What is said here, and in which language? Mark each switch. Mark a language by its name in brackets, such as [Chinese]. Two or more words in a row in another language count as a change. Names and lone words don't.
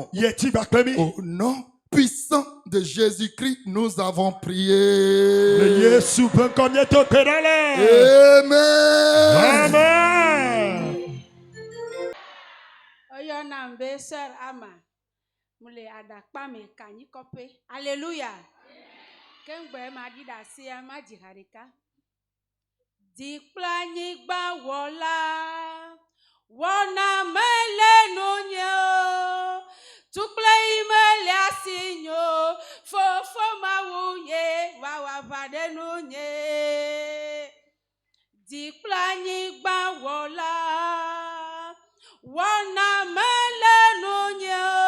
[French] Au nom puissant de Jésus-Christ, nous avons prié. Amen. Alléluia. [Ewe] Dikplanyigba wola wona mele nonyo tukple imele asinyo fofo mawuye wawa vade nonye dikplanyigba wola wona mele nonyo